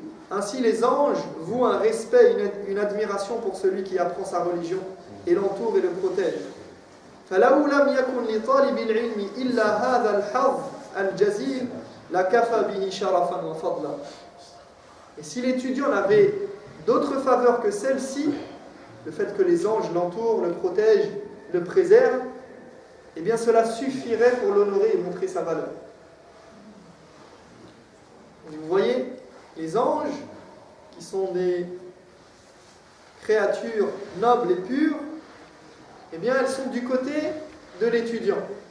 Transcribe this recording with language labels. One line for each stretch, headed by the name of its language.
French: Ainsi les anges vouent un respect, une admiration pour celui qui apprend sa religion et l'entoure et le protège.
Arabic: فلو لم يكن لطالب العلم إلا هذا الحظ الجزيل لكفى به شرفا وفضلا.
French: Et si l'étudiant n'avait d'autres faveurs que celle-ci, le fait que les anges l'entourent, le protègent, le préservent, eh bien cela suffirait pour l'honorer et montrer sa valeur. Vous voyez, les anges, qui sont des créatures nobles et pures, eh bien, elles sont du côté de l'étudiant.